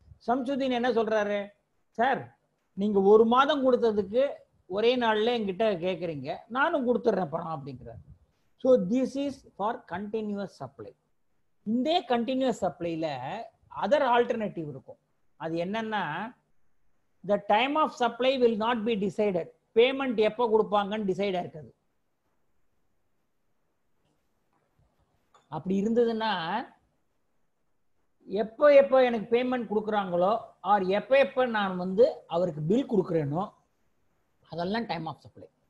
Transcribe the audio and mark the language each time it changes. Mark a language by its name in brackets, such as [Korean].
[Tamil] சம்சுதீன் என்ன சொல்றாரு? சார், நீங்க ஒரு மாதம் கொடுத்ததுக்கு ஒரே நாள்ல என்கிட்ட கேட்குறீங்க, நானும் கொடுத்துட்றேன் பணம் அப்படிங்கிறார். [English] So this is for continuous supply. இந்த continuous சப்ளைல other alternative இருக்கும். [Tamil] அது என்னன்னா, [English] the time of supply will not be decided. [Tamil] Payment எப்போ கொடுப்பாங்கன்னு டிசைட் ஆயிருக்காது. அப்படி இருந்ததுன்னா எப்போ எப்போ எனக்கு பேமெண்ட் கொடுக்குறாங்களோ ஆர் எப்போ எப்போ நான் வந்து அவருக்கு பில் கொடுக்குறேனோ அதெல்லாம் டைம் ஆஃப் சப்ளை.